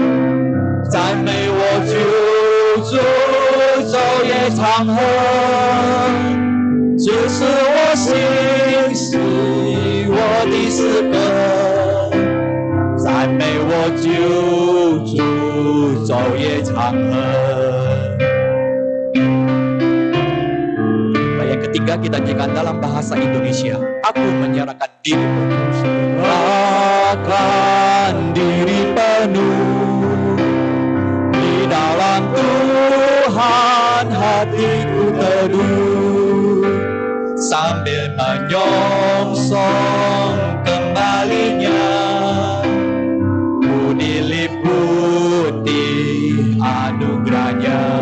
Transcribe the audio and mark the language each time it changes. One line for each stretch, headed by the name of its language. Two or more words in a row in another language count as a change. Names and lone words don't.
Chinese: 赞美我救主，昼夜长恒，这是我心是我的诗歌。赞美我救主，昼夜长恒。
Indonesian: Yang ketiga kita nyanyikan dalam bahasa Indonesia. Aku menyerahkan diri penuh. Serahkan diri penuh. Dalam Tuhan hatiku teduh, sambil menyongsong kembalinya, ku diliputi anugerahnya.